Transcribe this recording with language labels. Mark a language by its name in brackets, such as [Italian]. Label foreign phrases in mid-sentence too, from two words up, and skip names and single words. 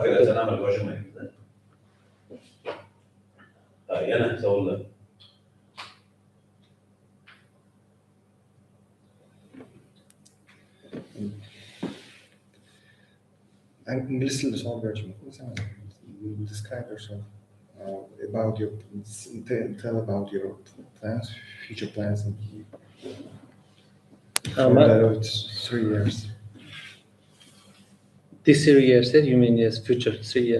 [Uzbek] Huquqimiz yo'q, operatsiyani amalga oshirmaymiz. Yana savollar. İngiliz tilida savol berishim mumkin. [English] You describe yourself about your tell about your plans, future plans in for the 3 years. This 3 years, you mean yes, future 3 years.